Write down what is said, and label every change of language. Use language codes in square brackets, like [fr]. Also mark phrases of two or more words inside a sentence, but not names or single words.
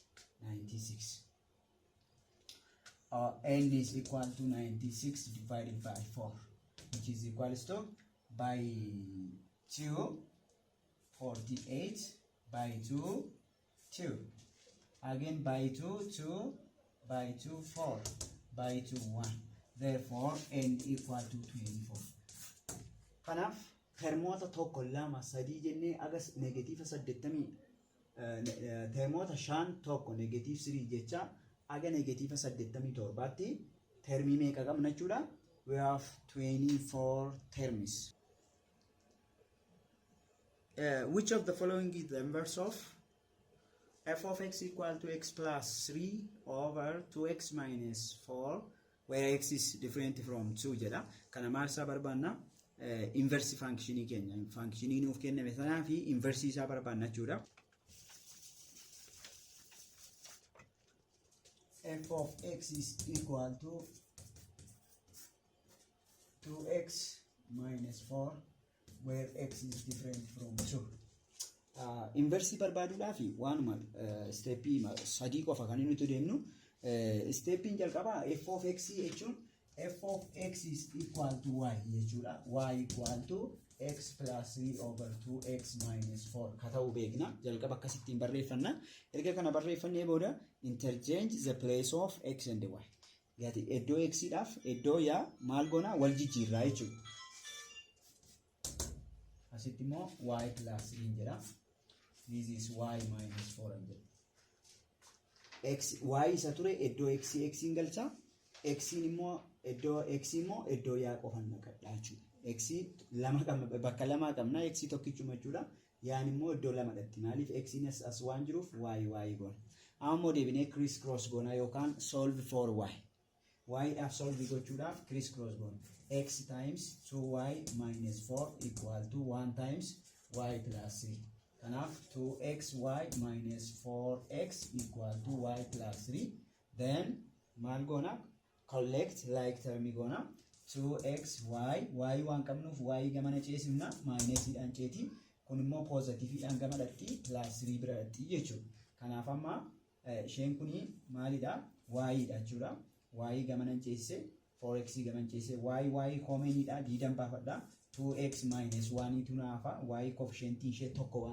[en] N is equal to 96 divided by 4, which is equals to by 2 48 by 2 2 again by 2 2 by 2 4 by 2 1. Therefore n equal to 24. [om] Kanaaf termoota tokko lama sadii jennee agas negative 80 termoota 5 tokko negative 3 jecha aga negative 87 termii meeqa qabna jechuudha? [en] We have 24 terms. Which of the following is the inverse of f of x equal to x plus 3 over 2x minus 4, where x is different from 2 jedha. [om] Kana maal isaa barbaanna? [en] Inverse functionii [om] keenya. Functionii nuuf kenname sanaa fi inverse isaa barbaanna jechuudha. [en] F of x is equal to 2x minus 4, where x is different from 2. [om] Inverse barbaaduudhaaf waanuma steppii sadii qofa kan nuti deemnu. Steppiin jalqabaa [en] f of x [om] jechuun [en] f of x is equal to y [om] jechuudha. [en] Y equal to x plus 3 over 2x minus 4 [om] ka ta'u beekna. Jalqaba akkasittiin barreeffanna. Erga kana barreeffannee booda [en] interchange the place of x and y. [om] Gati iddoo x dhaaf iddoo yaa maal goona wal jijjiirraa jechuudha. Asitti immoo y plus 3 jedha. [en] This is y minus 4 and x y [om] isa ture iddoo x in galcha. X immoo iddoo x immoo iddoo yaa qofan naqadha jechuudha. x lama bakka lama qabna x tokkichuma jechuudha yaan immoo iddoo lama dhatti maaliif x as waan jiruuf y goona ammoo deebinee [en] criss cross [om] goona yookaan [en] solve for y [om] dhaaf solve gochuudhaaf [en] criss cross [om] goona [en] x times 2y minus 4 equal to 1 times y plus 3 [om] kanaaf [en] 2xy minus 4x equal to y plus 3 then [om] maal goona [en] collect like term [om] goona 2xy y waan qabnuuf y gamana ceesifna minus dhaan ceeti kun immoo positive dhaan gama dhatti plus 3 bira dhatti jechuudha kanaaf amma isheen kuni maalidha y dha jechuudha y gamana ceesise 4x gamana ceesise y koomeniidha diidan baafadha [en] 2x minus 1 [om] tu naafa [en] y coefficient [om] ishee tokko waan